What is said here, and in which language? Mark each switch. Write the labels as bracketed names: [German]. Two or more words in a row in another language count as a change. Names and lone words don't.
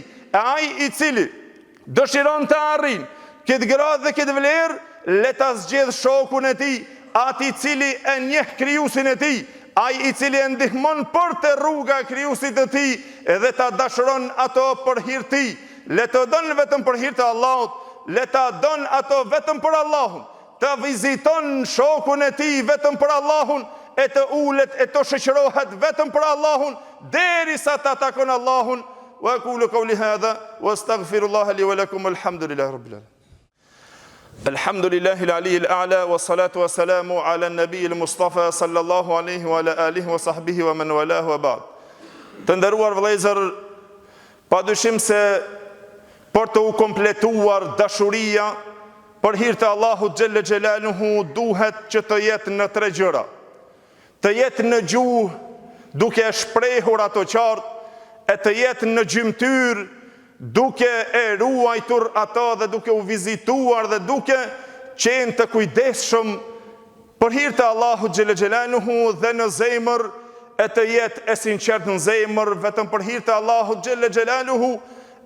[Albanian] E ai i cili dëshiron të arrijë këtë gradë dhe këtë vlerë, le ta zgjedh shokun e tij, ati i cili e njeh krijuesin e tij, ai i cili e ndihmon për të rruga e krijuesit të tij dhe ta dashuron ato për hir të tij. Le të don vetëm për hir të Allahut, le ta don ato vetëm për Allahun, të viziton shokun e tij vetëm për Allahun, e të ulet e të shoqërohet vetëm për Allahun derisa ta takon Allahun. [Arabic] وأقول قولي هذا وأستغفر الله لي ولكم والحمد لله رب العالمين. الحمد لله العلي الأعلى والصلاة والسلام على النبي المصطفى صلى الله عليه وعلى آله وصحبه ومن والاه وبعد. [Albanian] Të nderuar vëllezër, padyshim se për të u kompletuar dashuria për hir të Allahut [Arabic] جل جلاله [Albanian] duhet që të jetë në tre gjëra. Të jetë në gjuhë duke shprehur ato qartë, e të jetë në gjymtyr duke e ruajtur ato dhe duke u vizituar dhe duke qenë të kujdesshëm për hir të Allahut [Arabic] جل جلاله, [Albanian] dhe në zemër e të jetë e sinqert në zemër vetëm për hir të Allahut [Arabic] جل جلاله.